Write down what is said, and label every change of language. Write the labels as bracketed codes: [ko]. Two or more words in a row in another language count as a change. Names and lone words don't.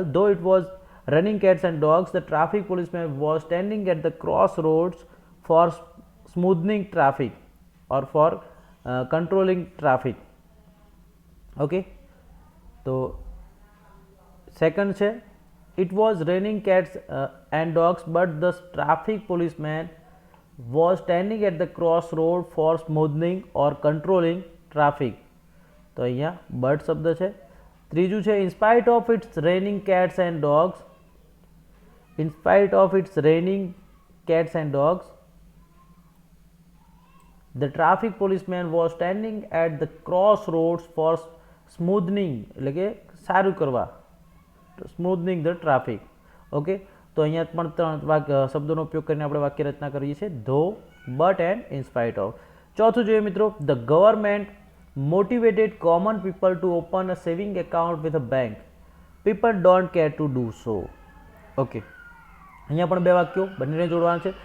[en] though it was running cats and dogs, the traffic policeman was standing at the cross roads for smoothing traffic or for controlling traffic. ઓકે, [gu] તો સેકન્ડ છે [en] it was raining cats and dogs but the traffic policeman was standing at the crossroad for smoothing or controlling traffic. [gu] તો અહીંયા બટ શબ્દ છે. ત્રીજું છે [en] in spite of its raining cats and dogs. In spite of its raining cats and dogs, the traffic policeman was standing at the crossroads for smoothing, [gu] એટલે કે સારું કરવા, [en] smoothing the traffic. [gu] ઓકે, તો અહીંયા પણ ત્રણ શબ્દોનો ઉપયોગ કરીને આપણે વાક્ય રચના કરીએ છીએ. [en] though, but and in spite of. [gu] ચોથું જોઈએ મિત્રો. [en] the government motivated common people to open a saving account with a bank. people don't care to do so. [gu] ઓકે, અહીંયા પણ બે વાક્યો બંનેને જોડવાના છે.